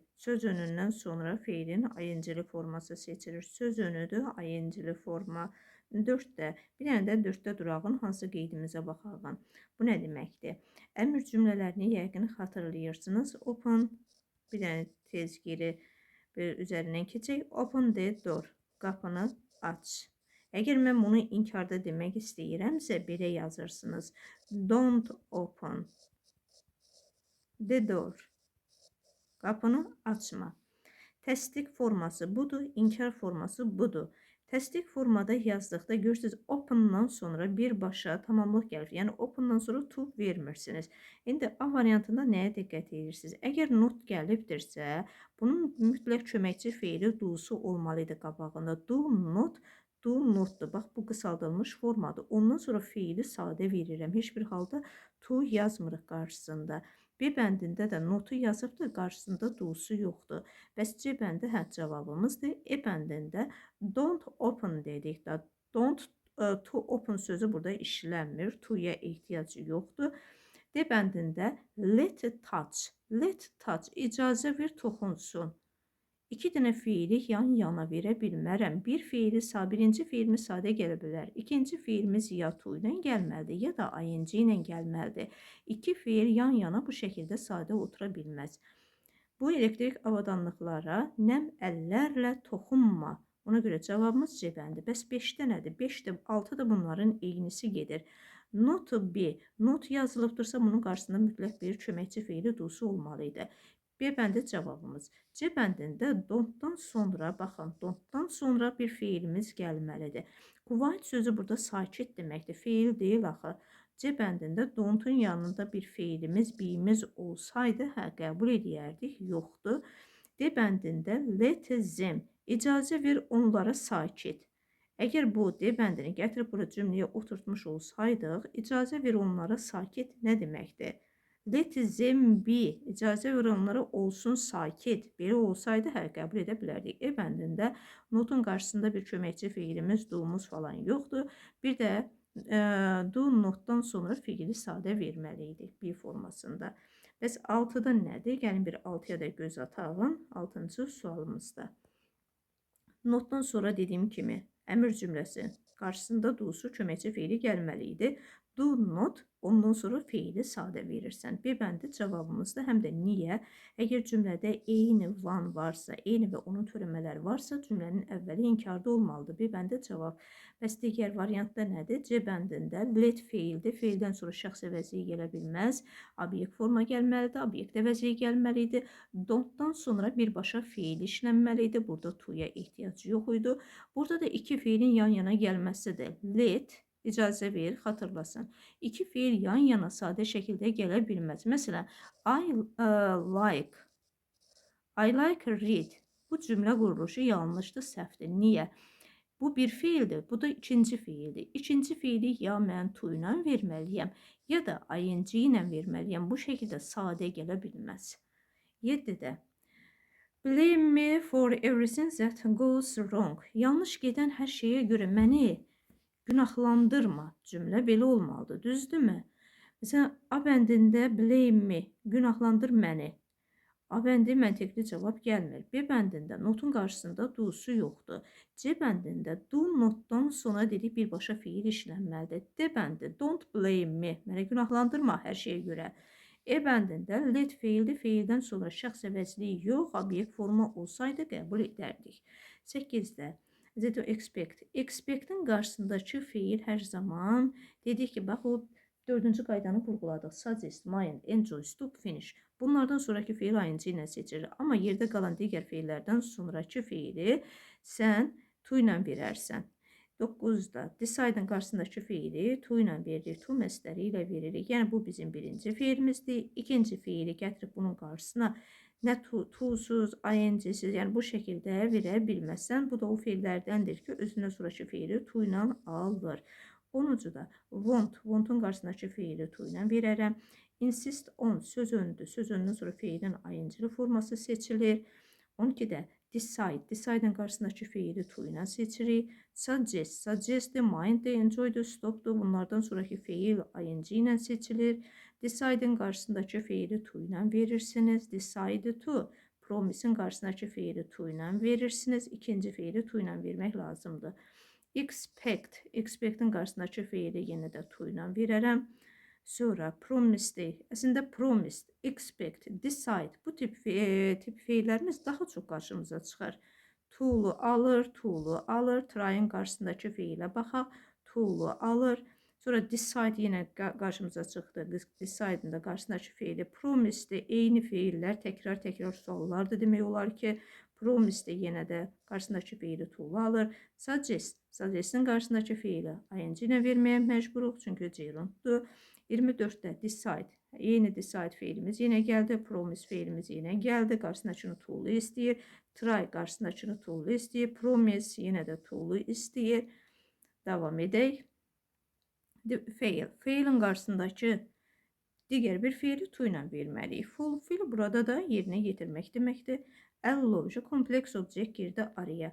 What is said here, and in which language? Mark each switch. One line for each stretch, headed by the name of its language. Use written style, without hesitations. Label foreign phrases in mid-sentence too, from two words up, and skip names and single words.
Azerbaijani: Söz önündən sonra feilin ing-li forması seçilir. Söz önüdür, ing-li forma. 4-də, bir dənə də 4-də durağın hansı qeydimizə baxaq. Bu nə deməkdir? Əmr cümlələrini yəqin xatırlayırsınız. Open, bir dənə tez geri bir üzərindən keçək.
English: Open the door.
Azerbaijani: Qapını aç. Əgər mən bunu inkarda demək istəyirəmsə, belə yazırsınız.
English: Don't open the door.
Azerbaijani: Qapını açma. Təsdiq forması budur, inkar forması budur. Təsdiq formada yazdıqda görürsünüz, open-dan sonra birbaşa tamamlıq gəlir. Yəni, open-dan sonra to vermirsiniz. İndi A variantında nəyə diqqət edirsiniz? Əgər not gəlibdirsə, bunun mütləq köməkçi feili do-su olmalıydı qabağında.
English: Do notdur.
Azerbaijani: Bax, bu qısaldılmış formadır. Ondan sonra feili sadə verirəm. Heç bir halda to yazmırıq qarşısında. B bəndində də notu yazıbdır, qarşısında do-su yoxdur. Bəs C bəndi cavabımızdır. E bəndində
English: don't open
Azerbaijani: dedik də.
English: Don't to open
Azerbaijani: sözü burada işlənmir. To-ya ehtiyac yoxdur. D bəndində
English: let touch. Let touch.
Azerbaijani: İcazə ver toxunsun. 2 dənə feili yan-yana verə bilmərəm. Birinci feilimiz sadə gələ bilər. İkinci feilimiz ya to ilə gəlməlidir, ya da ing ilə gəlməlidir. 2 feil yan-yana bu şəkildə sadə otura bilməz. Bu elektrik avadanlıqlara nəm əllərlə toxunma. Ona görə cavabımız C bəndi. Bəs 5-də nədir? 5-də, 6-da bunların eynisi gedir. Not B. Not yazılıbdırsa bunun qarşısında mütləq bir köməkçi feili do-su olmalıydı. B bəndi cavabımız. C bəndində don't-dan sonra, baxın, don't-dan sonra bir feilimiz gəlməlidir. Quiet sözü burada sakit deməkdir. Feil deyil axı. C bəndində don't-un yanında bir feilimiz, beyimiz olsaydı, qəbul edərdik, yoxdur. D bəndində
English: let them,
Azerbaijani: icazə ver onlara sakit. Əgər bu D bəndini gətirib bura cümləyə oturtmuş olsaydıq, icazə ver onlara sakit nə deməkdir?
English: Let them be,
Azerbaijani: icazə ver onlara olsun sakit. Belə olsaydı, qəbul edə bilərdik. E bəndində notun qarşısında bir köməkçi feilimiz, do-muz falan yoxdur. Bir də
English: do notdan
Azerbaijani: sonra feili sadə verməliydik B formasında. Bəs 6-da nədir? Gəlin bir 6-ya da göz atağın. 6-cı sualımızda. Notdan sonra dediyim kimi, əmr cümləsi qarşısında do-su köməkçi feili gəlməli idi.
English: Do not,
Azerbaijani: ondan sonra feili sadə verirsən. B bəndi cavabımızda həm də niyə? Əgər cümlədə eyni van varsa, eyni və onun törəmələri varsa, cümlənin əvvəli inkarda olmalıdır. B bəndi cavab. Bəs digər variantda nədir? C bəndində let feildir. Feildən sonra şəxs əvəzliyi gələ bilməz. Obyekt forma gəlməlidir. Obyekt əvəzliyi gəlməli. Don't-dan sonra birbaşa feil işlənməli idi. Burada to-ya ehtiyac yox idi. Burada da iki feilin yan-yana gəlməsidir. Let, icazə ver, xatırlasın. İki feil yan-yana sadə şəkildə gələ bilməz. Məsələn,
English: I like read.
Azerbaijani: Bu cümlə quruluşu yanlışdır, səhvdir. Niyə? Bu bir feildir, bu da ikinci feildir. İkinci feili ya mən to ilə verməliyəm, ya da ing ilə verməliyəm. Bu şəkildə sadə gələ bilməz. 7-də.
English: Blame me for everything that goes wrong.
Azerbaijani: Yanlış gedən hər şeyə görə məni günahlandırma. Cümlə belə olmalıdır, düzdürmü? Məsələn, A bəndində
English: blame me,
Azerbaijani: günahlandır məni. A bəndi məntiqli cavab gəlmir. B bəndində notun qarşısında do-su yoxdur. C bəndində
English: do notdan
Azerbaijani: sonra dedik birbaşa feil işlənməlidir. D bəndi
English: don't blame me,
Azerbaijani: məni günahlandırma hər şeyə görə. E bəndində let feildir, feildən sonra şəxs əvəzliyi yox, obyekt forma olsaydı qəbul edərdik. 8-də
English: to expect.
Azerbaijani: Expect'in qarşısındakı feil hər zaman dedik ki, bax o 4-cü qaydanı vurğuladıq.
English: Suggest, mind, enjoy, stop, finish.
Azerbaijani: Bunlardan sonraki feil ing ilə seçilir. Amma yerdə qalan digər feillərdən sonraki feili sən to ilə verərsən. 9-da decide-in qarşısındakı feili to ilə veririk. To məsdəri ilə veririk. Yəni bu bizim birinci feilimizdir. İkinci feili gətirib bunun qarşısına nə to-suz, ing-siz, yəni bu şəkildə verə bilməsən. Bu da o feillərdəndir ki, özündən sonraki feili to ilə alır. 10-da want-un qarşısındakı feili to ilə verərəm.
English: Insist on,
Azerbaijani: söz öndür. Söz öndən sonra feilin ing-li forması seçilir. 12-də decide-in qarşısındakı feili to ilə seçirik.
English: Suggest, mind, enjoy, stop.
Azerbaijani: Bunlardan sonraki feil ing ilə seçilir. Decide-in qarşısındakı feili to ilə verirsiniz.
English: Decide to.
Azerbaijani: Promise-in qarşısındakı feili to ilə verirsiniz. İkinci feili to ilə vermək lazımdır. Expect-in qarşısındakı feili yenə də to ilə verərəm. Sonra promised, əslində promised, expect, decide bu tip feillərimiz daha çox qarşımıza çıxar. To-lu alır, try-in qarşısındakı feilə baxaq, to-lu alır. Sonra decide yenə qarşımıza çıxdı. Decide-in də qarşısındakı feili promised, eyni feillər, təkrar suallardır demək olar ki, promised yenə də qarşısındakı feili to-lu alır. Suggest-in qarşısındakı feili ing ilə verməyə məcburuq, çünki gerunddur. 24-də decide, yeni decide feilimiz yenə gəldi, promise feilimiz yenə gəldi, qarşısındakını to-lu istəyir, try qarşısındakını to-lu istəyir, promise yenə də to-lu istəyir. Davam edək. Failin qarşısındakı digər bir feili to ilə verməliyik. Fulfill burada da yerinə yetirmək deməkdir. Allow, kompleks objekt girdi araya.